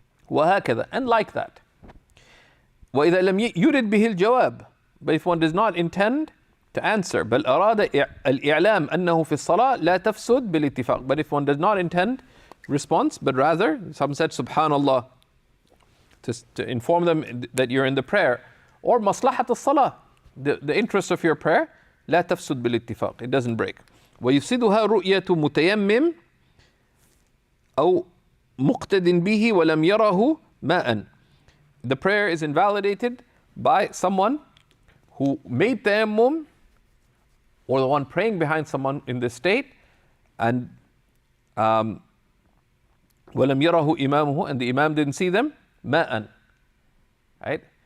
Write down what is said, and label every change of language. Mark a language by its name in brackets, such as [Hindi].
[English] وهكذا, and like that. [Arabic] وإذا لم يرد به الجواب, [English] but if one does not intend to answer, [Arabic] بل أراد الإعلام أنه في الصلاة لا تفسد بالاتفاق, [English] but if one does not intend response, but rather, some said subhanallah, to inform them that you're in the prayer, or maslahat al-salah, the interest of your prayer, [Arabic] لا تفسد بالاتفاق, [English] it doesn't break. [Arabic] ويفسدها رؤية متيمم أو مقتد به ولم يره ماء. [English] The prayer is invalidated by someone who made tayammum, or the one praying behind someone in this state, and [Arabic] وَلَمْ يَرَهُ إِمَامُهُ, [English] and the imam didn't see them, مَاءً. Right?